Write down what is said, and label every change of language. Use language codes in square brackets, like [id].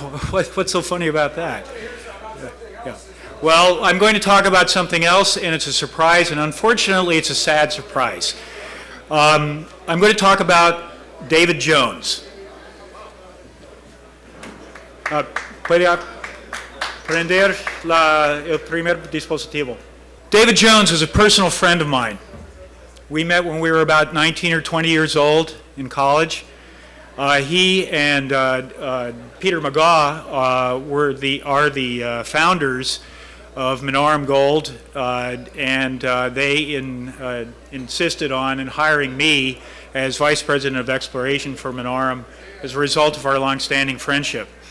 [en] What's so funny about that? Yeah. Well, I'm going to talk about something else, and it's a surprise, and unfortunately, it's a sad surprise. I'm going to talk about David Jones. [es] ¿Puede prender el primer dispositivo? [en] David Jones was a personal friend of mine. We met when we were about 19 or 20 years old in college. He and Peter McGaw are the founders of Minaurum Gold, and they insisted on hiring me as Vice President of Exploration for Minaurum as a result of our long-standing friendship.